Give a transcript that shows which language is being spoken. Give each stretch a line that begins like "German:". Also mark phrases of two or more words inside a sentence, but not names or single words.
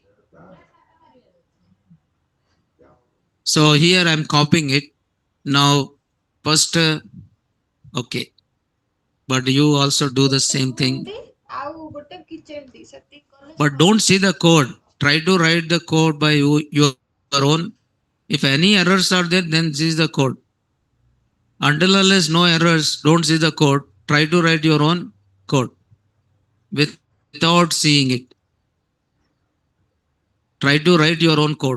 English: So here I'm copying it. Now, first, okay, but you also do the same thing.
Odia: ଏମିତି ଆଉ ଗୋଟେ କିଚେନ ସେତିକି କଲେ
English: But don't see the code. Try to write the code by your own. If any errors are there, then this is the code. Until unless no errors, don't see the code. Try to write your own code without seeing it. Try to write your own code.